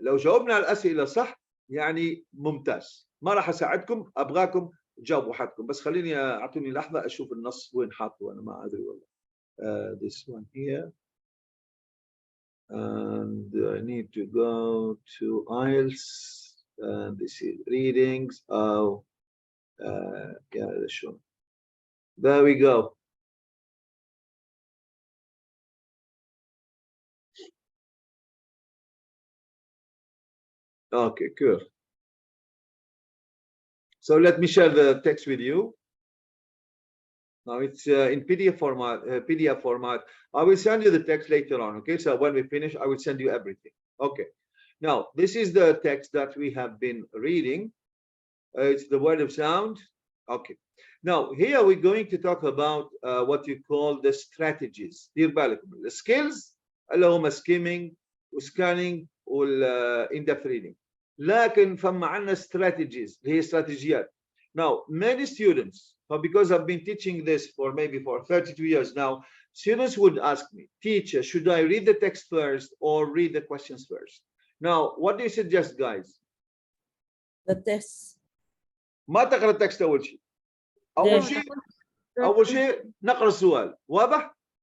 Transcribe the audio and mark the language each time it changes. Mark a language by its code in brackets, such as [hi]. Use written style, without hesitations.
[ar] لو جاوبنا على الأسئلة صح يعني ممتاز. ما راح أساعدكم، أبغاكم تجاوبوا حدكم. بس خليني أعطوني لحظة أشوف النص وين حاطه أنا ما أدري والله. [en] This one here and I need to go to IELTS and this is readings. Oh yeah, this one. There we go. Okay, cool. So let me share the text with you. Now it's in PDF format. I will send you the text later on. Okay, so when we finish, I will send you everything. Okay. Now this is the text that we have been reading. It's the word of sound. Okay. Now here we're going to talk about what you call the strategies. [ar] دير بالكم. [en] The skills [ar] اللي هم [en] skimming وscanning وال-in-depth reading. [ar] لكن فما عندنا strategies هي استراتيجيات. [en] Now many students, because I've been teaching this for maybe for 32 years now, students would ask me, teacher, should I read the text first or read the questions first? Now, what do you suggest, guys? The test. [ar] ما تقرأ التكست أول شيء. أول شيء نقرأ السؤال. واضح؟